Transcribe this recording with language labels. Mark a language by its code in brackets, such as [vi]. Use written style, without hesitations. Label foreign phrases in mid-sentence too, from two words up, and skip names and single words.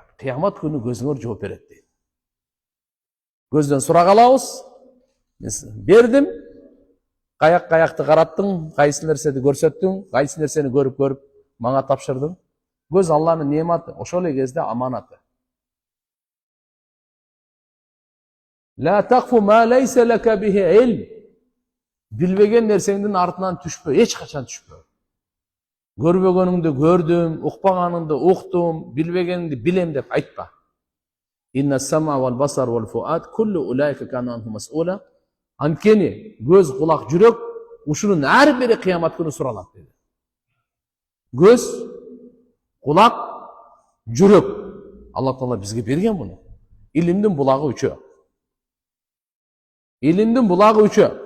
[ky] Кыямат күнү көзүңөр жооп берет дейт. Көздөн сурак алабыз. Мен бердим, каякты караттың, кайсы нерсени көрсөттүң, кайсы нерсени көрүп мага тапшырдың. Көз Алланын нематы, ошол эле кезде аманаты. [ar] لا تقف ما ليس لك به علم. [ky] Билбеген нерсеңдин артынан түшпө, эч качан түшпө. Көрбөгөнүңдү көрдүм, укпаганыңды уктум, билбегениңди билем деп айтпа. [ar] إن السمع والبصر والفؤاد كل أولئك كان عنه مسؤولا. [ky] Анткени көз, кулак, жүрөк ушунун ар бири кыямат күнү суралат деди. Көз, кулак, жүрөк. Алла Таала бизге берген муну. Илимдин булагы үчөө. Илимдин булагы үчөө.